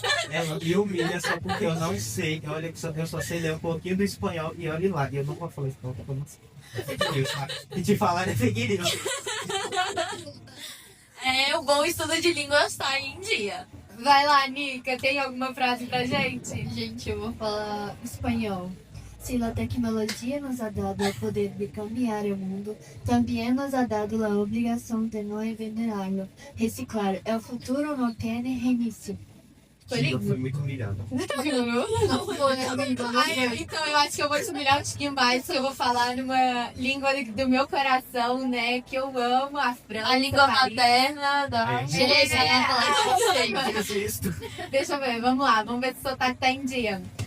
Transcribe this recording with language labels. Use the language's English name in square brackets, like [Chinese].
[Portuguese] Ela me humilha só porque eu não sei. Olha, eu só sei ler um pouquinho do espanhol e olha lá. E eu não vou falar espanhol porque eu não sei. É fake news, tá? E te falar é fake news. O bom estudo de línguas tá em dia. Vai lá, Nica, tem alguma frase pra gente? Gente, eu vou falar espanhol. [Spanish] Si la tecnología nos ha dado el poder de cambiar el mundo, también nos ha dado la obligación de no envenenarlo. Reciclar, el futuro no tiene reinicio. [Portuguese] Sim, eu fui muito humilhado. Não foi, amigo. Então eu acho que eu vou te humilhar um tiquinho mais, que eu vou falar numa língua do meu coração, né? Que eu amo, a França. A língua Paris. materna da... Deixa eu ver, vamos lá, vamos ver se o sotaque tá em dia.